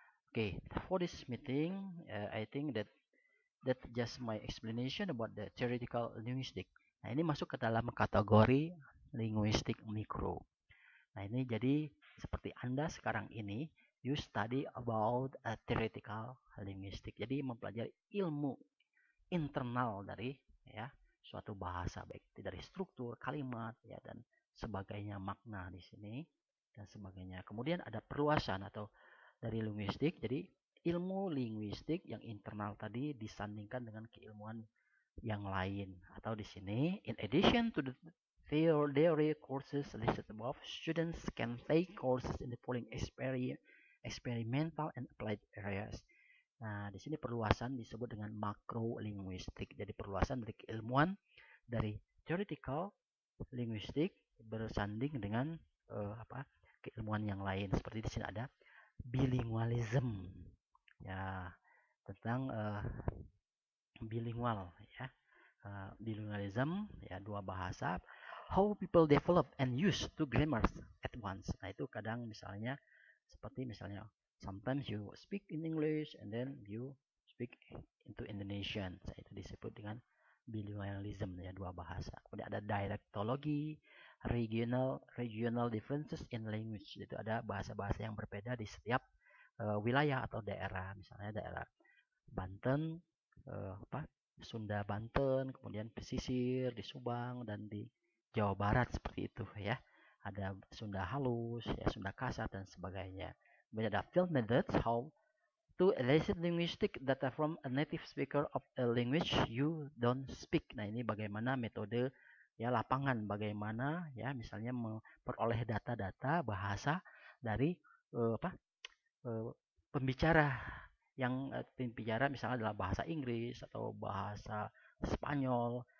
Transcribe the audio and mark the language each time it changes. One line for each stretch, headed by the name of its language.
English: Okay, for this meeting, I think that just my explanation about the theoretical linguistic.
Indonesian: Nah, ini masuk ke dalam kategori linguistik mikro. Nah, ini jadi seperti Anda sekarang ini,
English: you study about a theoretical linguistic.
Indonesian: Jadi mempelajari ilmu internal dari ya suatu bahasa, baik dari struktur kalimat ya dan sebagainya, makna di sini dan sebagainya. Kemudian ada perluasan atau dari linguistik. Jadi ilmu linguistik yang internal tadi disandingkan dengan keilmuan yang lain. Atau di sini,
English: in addition to the theory courses listed above, students can take courses in the following experimental and applied areas.
Indonesian: Nah, di sini perluasan disebut dengan makro linguistik. Jadi perluasan dari keilmuan dari theoretical linguistik bersanding dengan keilmuan yang lain. Seperti di sini ada bilingualism. Ya, tentang bilingual ya. Bilingualism ya, dua bahasa.
English: How people develop and use two grammars at once.
Indonesian: Nah, itu kadang misalnya seperti misalnya
English: sometimes you speak in English and then you speak into Indonesian.
Indonesian: Nah, itu disebut dengan bilingualism ya, dua bahasa. Kemudian ada dialektologi,
English: regional differences in language.
Indonesian: Itu ada bahasa-bahasa yang berbeda di setiap wilayah atau daerah, misalnya daerah Banten, Sunda Banten, kemudian pesisir di Subang dan di Jawa Barat seperti itu ya. Ada Sunda halus, ya Sunda kasar dan sebagainya. Kemudian ada
English: field methods, how to elicit linguistic data from a native speaker of a language you don't speak.
Indonesian: Nah, ini bagaimana metode ya lapangan, bagaimana ya misalnya memperoleh data-data bahasa dari pembicara yang pembicara misalnya adalah bahasa Inggris atau bahasa Spanyol.